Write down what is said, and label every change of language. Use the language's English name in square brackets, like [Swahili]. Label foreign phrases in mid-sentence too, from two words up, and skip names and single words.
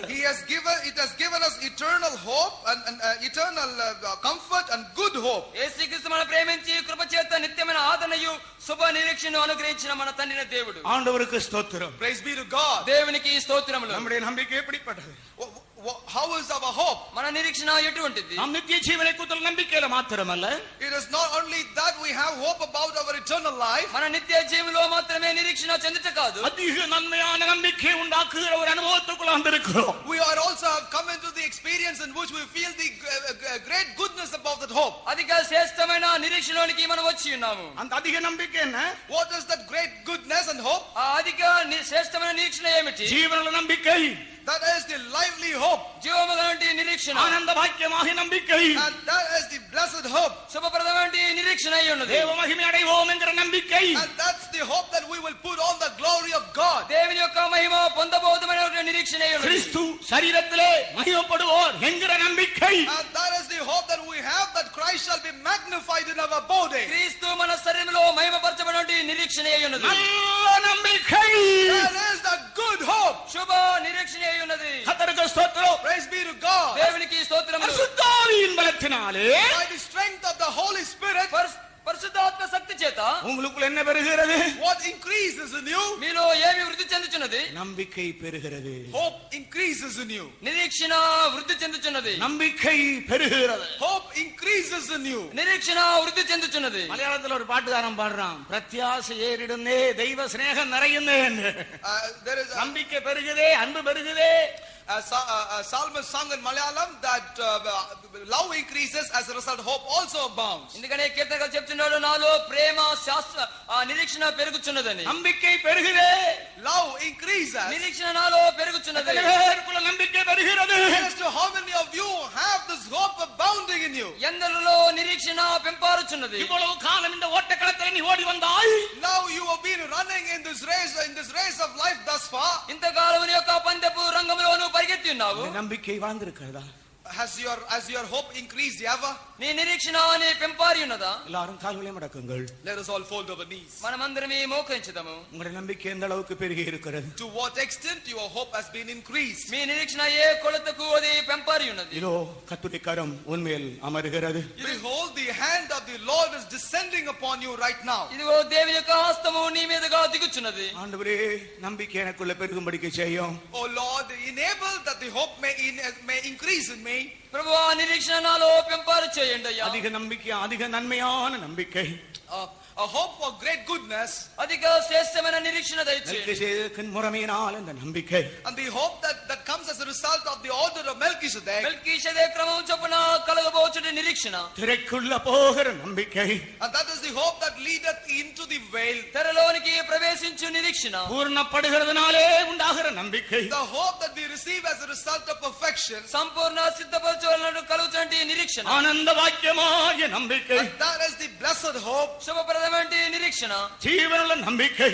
[English] It has given us eternal hope and eternal comfort and good hope. [Telugu] యేసుక్రీస్తు మనల్ని ప్రేమించి కృప చేత నిత్యమైన ఆదరణయు శుభ నిరీక్షణను అనుగ్రహించిన మన తండ్రి దేవుడు. [Tamil] ஆண்டவருக்கு ஸ்தோத்திரம். [English] Praise be to God. [Telugu] దేవునికి స్తోత్రములు. [Tamil] நம்முடைய நம்பிக்கை எப்படிப்பட்டது? [English] How is our hope? [Telugu] మన నిరీక్షణ ఎటువంటిది? [Tamil] நாம் நித்திய ஜீவனை குறித்த நம்பிக்கையில மாத்திரமல்ல, [English] It is not only that we have hope about our eternal life. [Telugu] మన నిత్య జీవితంలో మాత్రమే నిరీక్షణ చెందుట కాదు, [Tamil] அதிக நன்மையான நம்பிக்கை உண்டாக்குகிற ஒரு அனுபவத்துக்குள்ள வந்திருக்கிறோம். [English] We are also have come into the experience in which we feel the great goodness about that hope. [Telugu] అధిక శ్రేష్టమైన నిరీక్షణలోనికి మనం వచ్చి ఉన్నాము. [Tamil] அந்த அதிக நம்பிக்கை என்ன? [English] What is that great goodness and hope? [Telugu] ఆ అధిక శ్రేష్టమైన నిరీక్షణ ఏమిటి? [Tamil] ஜீவனுள்ள நம்பிக்கை, [English] That is the lively hope. [Telugu] జీవముగలవంటి నిరీక్షణ, [Tamil] ஆனந்த பாக்கியமாக நம்பிக்கை, [English] And that is the blessed hope. [Telugu] శుభప్రదమైన నిరీక్షణ అయి ఉన్నది. [Tamil] தேவ மகிமை அடைவோம் என்கிற நம்பிக்கை, [English] And that's the hope that we will put on the glory of God. [Telugu] దేవుని యొక్క మహిమ పొందబోతుమైన నిరీక్షణ అయి ఉన్నది. [Tamil] கிறிஸ்து சரீரத்திலே மகிமைப்படுவோர் என்கிற நம்பிக்கை, [English] And that is the hope that we have, that Christ shall be magnified in our body. [Telugu] క్రీస్తు మన శరీరంలో మహిమపరచబడినటువంటి నిరీక్షణ అయి ఉన్నది. [Tamil] நல்ல நம்பிக்கை. [English] That is the good hope. [Telugu] శుభ నిరీక్షణ అయి ఉన్నది. [Tamil] கர்த்தருக்கு ஸ்தோத்திரம். [English] Praise be to God. [Telugu] దేవునికి స్తోత్రములు. [Tamil] பரிசுத்தாவியின் பலத்தினாலே [English] By the strength of the Holy Spirit, [Telugu] పరిశుద్ధాత్మ శక్తి చేత [Tamil] உங்களுக்குள்ள என்ன பெறுகிறது? [English] what increases in you? [Telugu] మీలో ఏమి వృద్ధి చెందుచున్నది? [Tamil] நம்பிக்கை பெறுகிறது. [English] Hope increases in you. [Telugu] నిరీక్షణ వృద్ధి చెందుచున్నది. [Tamil] நம்பிக்கை பெறுகிறது. [English] Hope increases in you. [Telugu] నిరీక్షణ వృద్ధి చెందుచున్నది. [Tamil] மலையாளத்துல ஒரு பாட்டுக்காரன் பாடுறான், [Malayalam] പ്രത്യാശ ഏറിടുന്നേ ദൈവ സ്നേഹം നിറയുന്നേ. [English] There is a, [Tamil] நம்பிக்கை பெருகுதே, அன்பு பெருகுதே, [English] psalmist sung in Malayalam that love increases, as a result hope also abounds. [Telugu] ఇందుకనే కీర్తనకారుడు చెప్తున్నాడు, నాలో ప్రేమ శాస్త్ర నిరీక్షణ పెరుగుచున్నదని. [Tamil] நம்பிக்கை பெருகுதே, [English] Love increases. [Telugu] నిరీక్షణ నాలో పెరుగుచున్నది. [Tamil] பேருக்குள்ள நம்பிக்கை பெருகிறது. [English] As to how many of you have this hope abounding in you? [Telugu] ఎందరిలో నిరీక్షణ పెంపారుచున్నది. [Tamil] இவ்வளவு காலம் இந்த ஓட்டக்களத்தில் நீ ஓடி வந்தாய். [English] Now you have been running in this race of life thus far. [Telugu] ఇంతకాలం నీ యొక్క పందెపు రంగంలో నువ్వు పరిగెత్తి ఉన్నావు. [Tamil] நம்பிக்கை வாழ்ந்திருக்கிறதா? [English] Has your hope increased ever? [Telugu] నీ నిరీక్షణ నీ పెంపారి ఉన్నదా? [Tamil] எல்லாரும் கால்களை மடக்குங்கள். [English] Let us all fold our knees. [Telugu] మనమందరమే మోకరించుదాము. [Tamil] உங்களுடைய நம்பிக்கை எந்த அளவுக்கு பெருகி இருக்கிறது? [English] To what extent your hope has been increased? [Telugu] మీ నిరీక్షణ ఏ కొలతకు అది పెంపారి ఉన్నది? [Tamil] இதோ கர்த்தருடைய கரம் உன்மேல் அமருகிறது. [English] Behold, the hand of the Lord is descending upon you right now. [Telugu] ఇదిగో దేవుని యొక్క హస్తము నీ మీదగా దిగుచున్నది. [Tamil] ஆண்டவரே, நம்பிக்கை எனக்குள்ள பெருகும்படிக்கு செய்யும். [English] Oh Lord, enable that the hope may increase in me. [Telugu] ప్రభువా, నిరీక్షణ నాలో పెంపారు చేయండి అయ్యా. [Tamil] அதிக நம்பிக்கை, அதிக நன்மையான நம்பிக்கை. [English] A hope for great goodness. [Telugu] అధిక శ్రేష్టమైన నిరీక్షణ దయచేయండి. [Tamil] மெல்கிசேதேக்கின் முறைமையினால் அந்த நம்பிக்கை. [English] And the hope that comes as a result of the order of Melchizedek. [Telugu] మెల్కీషెదెకు క్రమం చొప్పున కలగబోచుట నిరీక్షణ. [Tamil] திரைக்குள்ள போகிற நம்பிக்கை. [English] And that is the hope that leadeth into the veil. [Telugu] తెరలోనికి ప్రవేశించు నిరీక్షణ. [Tamil] பூர்ணப்படுகிறதுனாலே உண்டாகிற நம்பிக்கை. [English] The hope that we receive as a result of perfection. [Telugu] సంపూర్ణ సిద్ధపరచువలన కలుగుచుంటి నిరీక్షణ. [Tamil] ஆனந்த வாக்கியமாகிய நம்பிக்கை. [English] And that is the blessed hope. [Telugu] శుభప్రదమైన నిరీక్షణ. [Tamil] ஜீவனுள்ள நம்பிக்கை.